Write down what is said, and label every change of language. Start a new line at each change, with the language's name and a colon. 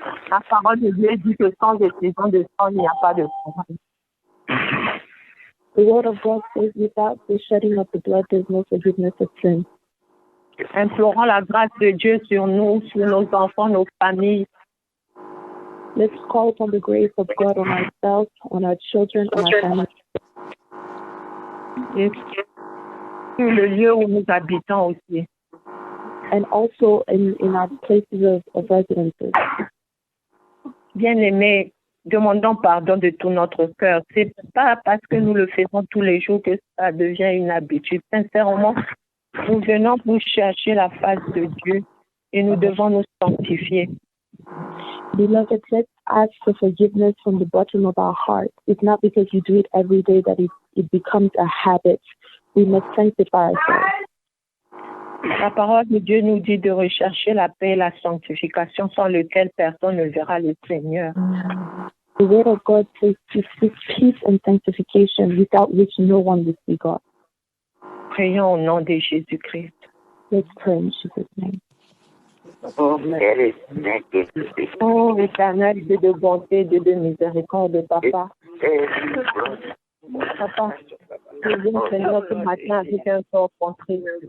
French: La parole de Dieu dit que sans effusion de sang, il n'y a pas de courage.
English: The word of God says without the shedding of the blood, there's no forgiveness of sin.
French: Implorons la grâce de Dieu sur nous, sur nos enfants, nos familles.
English: Let's call upon the grace of God on ourselves, on our children, on our families.
French: Et sur le lieu où nous habitons aussi.
English: And also in our places of residences.
French: Bien-aimés, demandons pardon de tout notre cœur. C'est pas parce que nous le faisons tous les jours que ça devient une habitude. Sincèrement, nous venons pour chercher la face de Dieu et nous devons nous sanctifier.
English: Beloved, let's ask for forgiveness from the bottom of our heart. It's not because you do it every day that it becomes a habit. We must sanctify ourselves.
French: La parole de Dieu nous dit de rechercher la paix et la sanctification sans lequel personne ne verra le Seigneur.
English: The word of God says to seek peace and sanctification without which no one will see God.
French: Prions au nom de Jésus-Christ.
English: Let's pray in Jesus' name.
French: Oh, éternel, Dieu de bonté, Dieu de miséricorde, Papa. Papa, je viens, Seigneur, ce matin avec un corps contré.